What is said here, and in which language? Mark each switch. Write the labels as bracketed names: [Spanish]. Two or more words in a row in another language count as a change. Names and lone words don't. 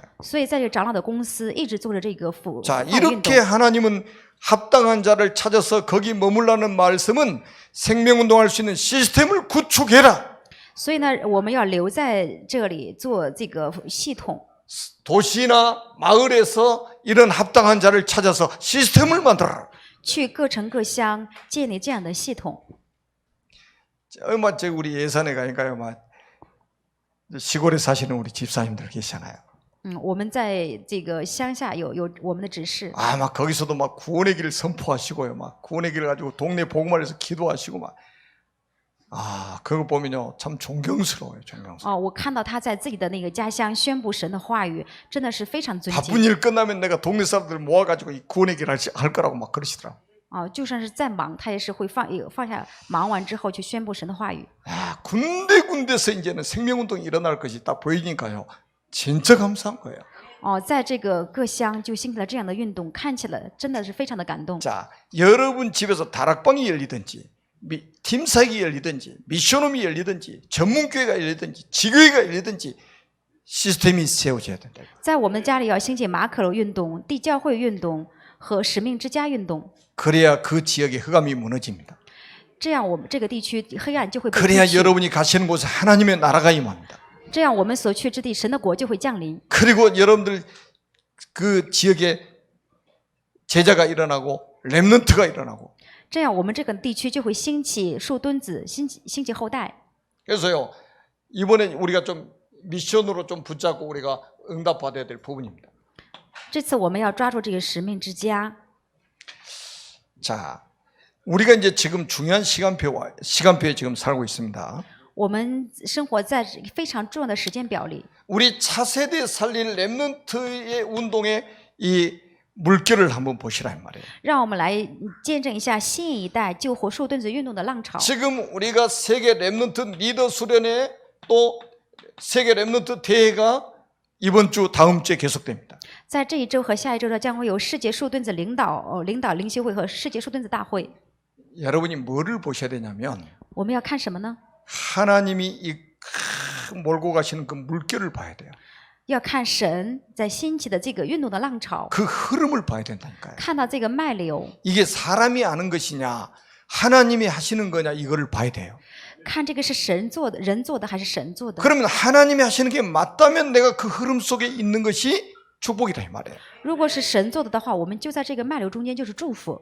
[Chinese] 所以在这个长老的公司一直做着这个话 [Korean] 자, [Chinese] 语运动 [Korean] 이렇게 。 하나님은 합당한 자를 찾아서 거기 머물라는 말씀은 생명운동할 수 있는 시스템을 구축해라. [Chinese] 所以呢，我们要留在这里做这个系统。 [Korean] 도시나 마을에서 이런 합당한 자를 찾아서 시스템을 만들어라. [Chinese] 去各城各乡建立这样的系统。 [Korean] 얼마 전 우리 예산에 가니까요, 막 시골에 사시는 우리 집사님들 계시잖아요. [Chinese] 我们在这个乡下有我们的指示， [Korean] 아, 막 거기서도 막 구원의 길을 선포하시고요, 막 구원의 길을 가지고 동네 복음화해서 기도하시고 막. 아, 그거 보면요, 참 존경스러워요, 존경스러워. [Chinese] 我看到他在自己的那个家乡宣布神的话语，真的是非常尊 [Korean] 바쁜 [Chinese] 敬。 [Korean] 일 끝나면 내가 동네 사람들 모아가지고 이 구원의 길 할 거라고 막 그러시더라고. [Chinese] 就算是再忙，他也是会放下忙完之后去宣布神的话语。 [Korean] 아, 군데군데서 이제는 생명운동이 일어날 것이 딱 보이니까요, 진짜 감사한 거예요. [Chinese] 在这个各乡就兴起了这样的运动，看起来真的是非常的感动。 [Korean] 자, 여러분 집에서 다락방이 열리든지 팀사역이 열리든지 미션홈이 열리든지 전문교회가 열리든지 지교회가 열리든지 시스템이 세워져야 된다. [Chinese] 在我们家里要兴起马可楼运动、地教会运动和使命之家运动， [Korean] 그래야 그 지역의 흑암이 무너집니다. [Chinese] 这样我们这个地区黑暗就会被 [Korean] 그래야 [Chinese] 除去， [Korean] 여러분이 가시는 곳에 하나님의 나라가 임합니다. [Chinese] 这样我们所去之地神的国就会降临。 [Korean] 그리고 여러분들 그 지역에 제자가 일어나고 렘넌트가 일어나고. [Chinese] 这样我们这个地区就会兴起树墩子，兴起后代。 [Korean] 그래서요, 이번에 우리가 좀 미션으로 좀 붙잡고 우리가 응답받아야 될 부분입니다. [Chinese] 这次我们要抓住这个使命之家。 [Korean] 자, 우리가 이제 지금 중요한 시간표에 지금 살고 있습니다. [Chinese] 我们生活在非常重要的时间表里。 [Korean] 우리 차세대 살릴 렘넌트의 운동의 이 물결을 한번 보시라 이 말이에요. [Chinese] 让我们来见证一下新一代救活树墩子运动的浪潮。 [Korean] 지금 우리가 세계 렘넌트 리더 수련회 또 세계 렘넌트 대회가 이번 주 다음 주에 계속됩니다. [Chinese] 在这一周和下一周呢，将会有世界树墩子领导灵修会和世界树墩子大会。 [Korean] 여러분이 뭐를 보셔야 되냐면 [Chinese] 我们要看什么呢？ [Korean] 하나님이 이 몰고 가시는 그 물결을 봐야 돼요. [Chinese] 要看神在兴起的这个运动的浪潮， [Korean] 그 흐름을 봐야 된다니까요. [Chinese] 看到这个脉流， [Korean] 이게 사람이 아는 것이냐 하나님이 하시는 거냐 이거를 봐야 돼요. [Chinese] 看这个是神做的、人做的还是神做的。 [Korean] 그러면 하나님이 하시는 게 맞다면 내가 그 흐름 속에 있는 것이 축복이다 이 말이에요. [Chinese] 如果是神做的话，我们就在这个脉流中间，就是祝福。